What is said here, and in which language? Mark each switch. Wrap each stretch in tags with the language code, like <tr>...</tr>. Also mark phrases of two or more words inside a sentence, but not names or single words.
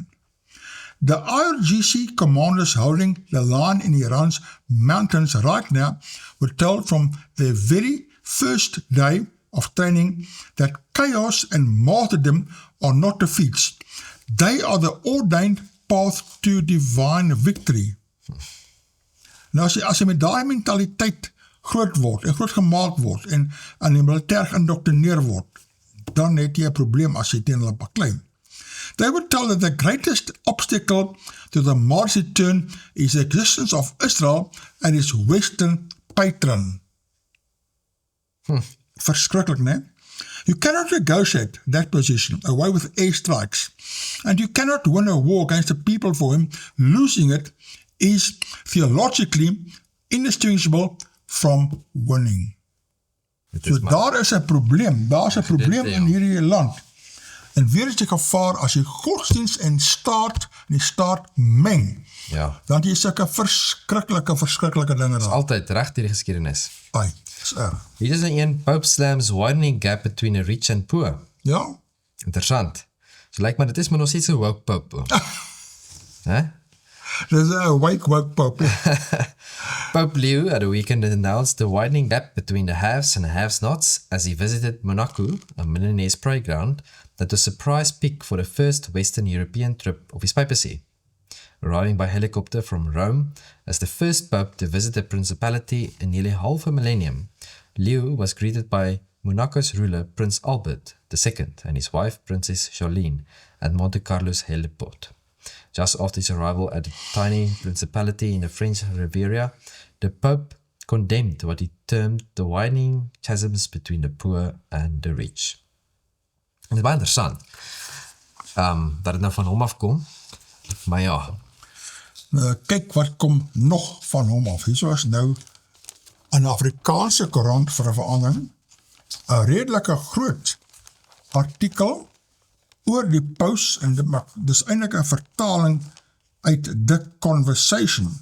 <en>The IRGC commanders holding the line in Iran's mountains right now were told from their very first day of training that chaos and martyrdom are not defeats. They are the ordained path to divine victory.</en> <af>Nou as jy met daai mentaliteit groot word en groot gemaak word en aan die militair geïndoctrineer word, dan het jy 'n probleem as jy teen hulle baklei.</af> <en>They were told that the greatest obstacle to the Mars return is the existence of Israel and its Western patron.</en> <af>Verschrikkelijk, ne?</af> <en>You cannot negotiate that position away with airstrikes, and you cannot win a war against the people for whom losing it is theologically indistinguishable from winning.</en> <af>So daar is 'n probleem, daar is 'n probleem in hierdie land. En weer is die gevaar, as jy godsdienst en die staat meng, Ja. dan jy sulke verskriklike dinge daar. Altyd reg deur die geskiedenis. Ai, is erg. Hier is een</af> <en>Pope slams widening gap between the rich and poor.</en> <af>Ja? Interessant. So lyk maar dit is maar nog steeds 'n</af> <en>woke Pope.</en> <af>Hè? Dit is 'n</af> <en>woke pope. Pope Leo at a weekend announced the widening gap between the haves and have-nots as he visited Monaco, a Milanese parade ground that was a prize pick for the first Western European trip of his papacy. Arriving by helicopter from Rome as the first pope to visit the principality in nearly half a millennium, Leo was greeted by Monaco's ruler Prince Albert II and his wife Princess Charlene at Monte Carlo's heliport. Just after his arrival at the tiny principality in the French Riviera, the Pope condemned what he termed the widening chasms between the poor and the rich.</en> <af>En dit is baie interessant, dat het nou van hom afkom, maar ja. Kyk wat kom nog van hom af. Hier was nou een Afrikaanse koerant vir 'n verandering, 'n redelike groot artikel oor die paus, en dis eintlik 'n vertaling uit The Conversation.</af>